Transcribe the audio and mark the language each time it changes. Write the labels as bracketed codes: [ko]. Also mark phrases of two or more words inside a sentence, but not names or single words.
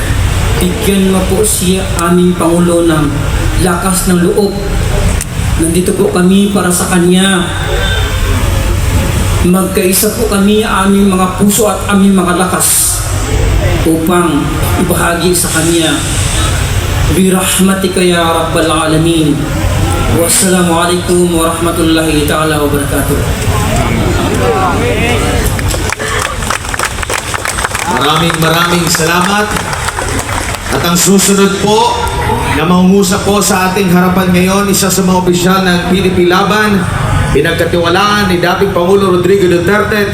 [tl] Bigyan mo po siya, aming Pangulo, ng lakas ng loob. Nandito po kami para sa kanya. Magkaisa po kami, aming mga puso at aming mga lakas upang ibahagi sa kanya. [ar] برحمتك يا رب العالمين. والسلام عليكم ورحمة الله تعالى وبركاته. [tl] Maraming salamat. At ang susunod po na mangungusap po sa ating harapan ngayon, isa sa mga opisyal ng PNP Laban, pinagkatiwalaan ni dating Pangulo Rodrigo Duterte.